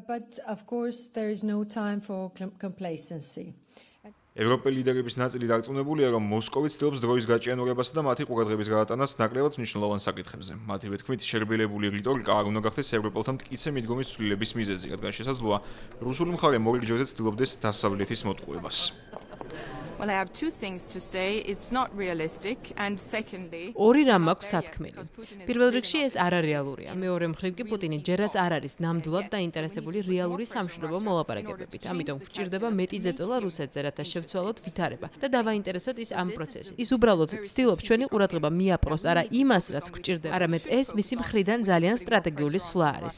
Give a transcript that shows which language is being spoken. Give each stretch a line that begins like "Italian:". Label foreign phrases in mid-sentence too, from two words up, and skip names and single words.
Georgian: ევროპელი ლიდერების ნაწილი დარწმუნებულია, რომ მოსკოვი ცდილობს დროის გაჭიანურებასა და მათი ყურადღების გადატანას ნაკლებად მნიშვნელოვან საკითხებზე. მათივე თქმით, შერბილებული რიტორიკა არ უნდა გახდეს ევროპელთა მტკიცე მიდგომის ცვლილების მიზეზი, რადგან შესაძლოა რუსული მხარე მორიგ ჯერზე ცდილობდეს დასავლეთის მოტყუებას.
English: Well, I have two things to say. It's not realistic, and secondly,
Georgian: ორი რამ მაქვს სათქმელი. პირველ რიგში ეს არარეალურია. მეორე მხრივ კი პუტინი ჯერაც არ არის ნამდვილად დაინტერესებული რეალური სამშვიდობო მოლაპარაკებებით. ამიტომ გვჭირდება მეტი ზეწოლა რუსეთზე, რათა შევცვალოთ ვითარება და დავაინტერესოთ ის ამ პროცესში. ის უბრალოდ ცდილობს ჩვენი ყურადღება მიაპყროს არა იმას, რაც გვჭირდება, არამედ ეს მისი მხრიდან ძალიან სტრატეგიული სვლა არის.